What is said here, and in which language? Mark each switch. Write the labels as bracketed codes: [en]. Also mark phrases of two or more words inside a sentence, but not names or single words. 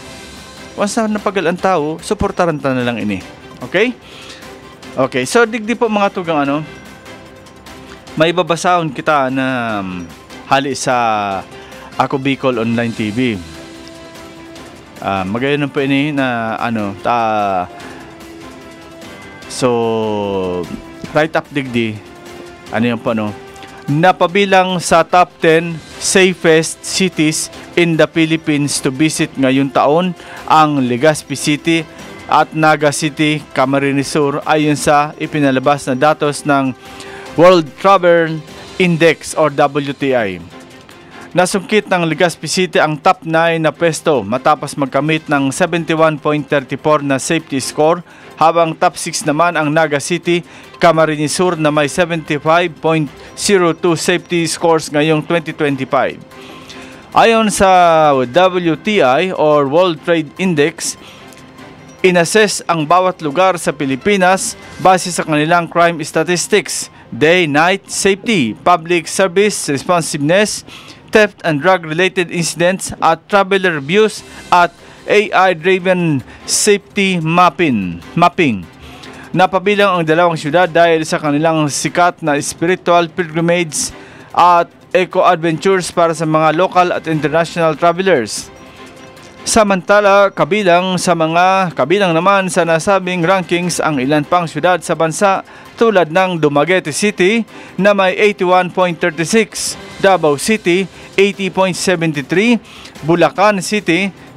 [bik] Once na napagal ang tao, suportaran ta na lang ini. [en] Okay? [bik] Okay, so digdi po mga tugang may babasahon kita na hali sa Ako Bicol Online TV. Magayon po ini [tl] na so right up digdi yung po napabilang sa [en] top 10 safest cities in the Philippines to visit [tl] ngayong taon ang Legazpi City at Naga City, Camarines Sur ayon sa ipinalabas na datos ng World Travel Index or WTI. Nasungkit ng Legazpi City ang top 9 na pwesto matapos magkamit ng 71.34 na [en] safety score, [tl] habang top 6 naman ang Naga City, Camarines Sur na may 75.02 [en] safety scores [tl] ngayong 2025. Ayon sa WTI or World Trade Index, inassess ang bawat lugar sa Pilipinas base sa kanilang [en] crime statistics, day-night safety, public service responsiveness, theft and drug-related incidents [tl] at [en] traveler reviews [tl] at [en] AI-driven safety mapping. [tl] Napabilang ang dalawang syudad dahil sa kanilang sikat na [en] spiritual pilgrimage [tl] at eco-adventures para sa mga local at [en] international travelers. [tl] Samantala, kabilang naman sa nasabing rankings ang ilan pang syudad sa bansa tulad ng Dumaguete City na may 81.36, Davao City 80.73, Bulacan City